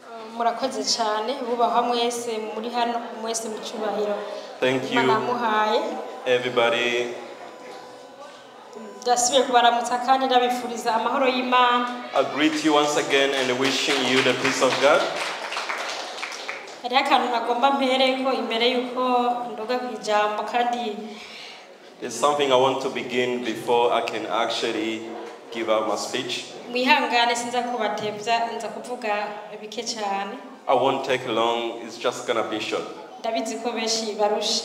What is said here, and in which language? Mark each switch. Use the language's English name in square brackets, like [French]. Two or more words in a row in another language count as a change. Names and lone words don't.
[Rundi] murakoze cyane bubaha mwese muri hano mwese mu cyubahiro. [English] Thank you everybody. [Rundi] Dasibe kubaramutsa kandi ndabifuriza amahoro y'Imana. [English] I greet you once again and wishing you the peace of God. [Rundi] Hari akantu nagomba mpereko imbere yuko ndoga kwijambo kandi [English] There's something I want to begin before I can actually give out my speech. [Rundi] Mwihangane sinza kubatevya nza kuvuga bike cyane. [English] I won't take long, it's just gonna be short. [Rundi] Ndabizi ko beshi barushe.